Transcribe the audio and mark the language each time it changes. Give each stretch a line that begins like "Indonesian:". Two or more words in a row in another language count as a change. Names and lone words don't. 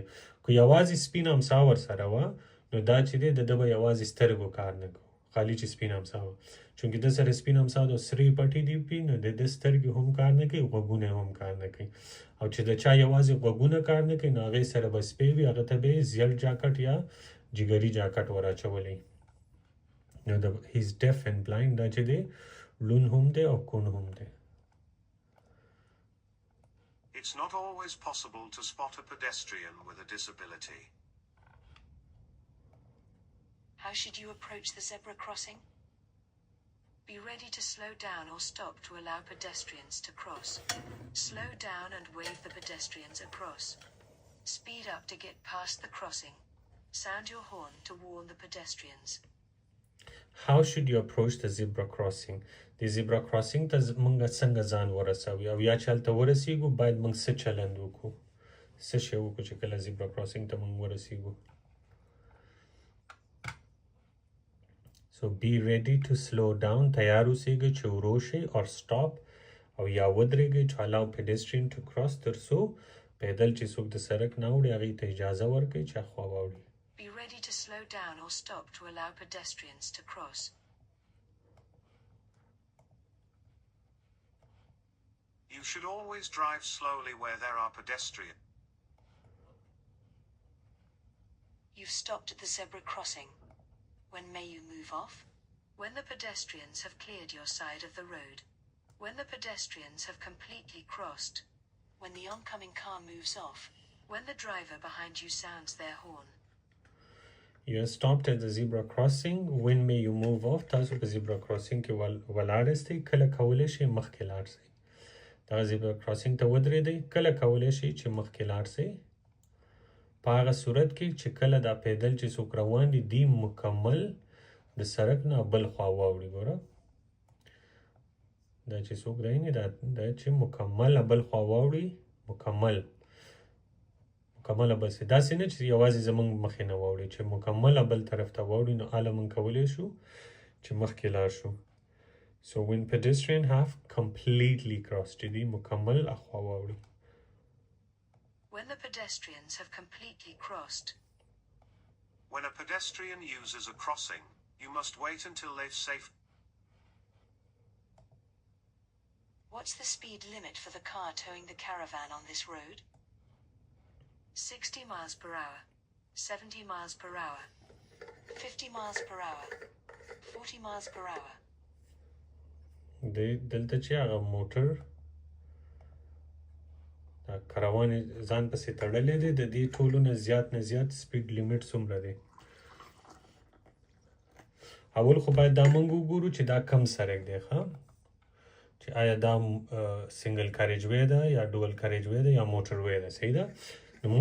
Pashto: که یوازې سپین امسا ورسره وه نو دا چې دی د ده به یوازې سترګو کار نه کوو خالي چې سپین امسا وه چونکې د سره سپین امسا د سرې پټې دي پې نو د ده سترګې هم کار نه کوي غوږونه هم کار نه کوي او چې د چا یوازې غوږونه کار نه کوي نو هغې سره به سپی وي هغه ته به یې زیړ جاکټ یا جګري جاکټ ور اچولی نو د
English: he's deaf and blind
Pashto: دا چې دی لون هم دی او کون هم دی
English: It's not always possible to spot a pedestrian with a disability. How should you approach the zebra crossing? Be ready to slow down or stop to allow pedestrians to cross. Slow down and wave the pedestrians across. Speed up to get past the crossing. Sound your horn to warn the pedestrians. How should you approach the zebra crossing? The zebra crossing
Pashto: ته موږ څنګه ځان ورسوي او یا چې هلته ورسیږو باید موږ څه چلند وکړو څه شی وکړو چې کله
English: zebra crossing
Pashto: ته موږ ورسیږو
English: So be ready to slow down
Pashto: تیار اوسیږئ چې ورو شئ
English: or stop
Pashto: او یا ودرېږئ
English: to allow pedestrian to cross
Pashto: تر څو پیدل چې څوک د سړک نه اوړي هغې ته اجازه ورکړئ چې خوا واوړي
English: Be ready to slow down or stop to allow pedestrians to cross. You should always drive slowly where there are pedestrians. You've stopped at the zebra crossing. When may you move off? When the pedestrians have cleared your side of the road. When the pedestrians have completely crossed. When the oncoming car moves off. When the driver behind you sounds their horn. You are stopped at the zebra crossing. When may you move off?
Pashto: تاسو په
English: zebra crossing
Pashto: کې ولاړ یاستئ کله کولی شئ مخکې لاړ شئ دغه
English: zebra crossing
Pashto: ته ودرېدئ کله کولی شئ چې مخکې لاړ شئ په هغه صورت کې چې کله دا پیدل چې څوک روان دي دی مکمل د سړک نه بل خوا واوړي ګوره دا چې څوک رایني دا چې مکمل بل خوا واوړي مکمل بس داسې نه چې یوازې زمونږ مخې نه واوړي چې مکمل بل طرف ته واوړي نو هله موږ کولی شو چې مخکې لاړ شو
English: So when pedestrian have completely crossed
Pashto: چې دی مکمل اخوا واوړي
English: When the pedestrians have completely crossed. When a pedestrian uses a crossing, you must wait until they've safe. What's the speed limit for the car towing the caravan on this road? 60 miles per hour, 70 miles per hour, 50 miles per hour, 40 miles per hour.
Pashto: دلته چې هغه موټر کاروان ځان پسې تړلی دی د دې ټولو نه زیات
English: speed limit
Pashto: څومره دی اول خو باید دا موږ وګورو چې دا کم سړک دی ښه چې آیا دا
English: single carriageway
Pashto: ده یا
English: dual carriageway
Pashto: ده یا
English: motorway
Pashto: ده صحیح ده نو موږ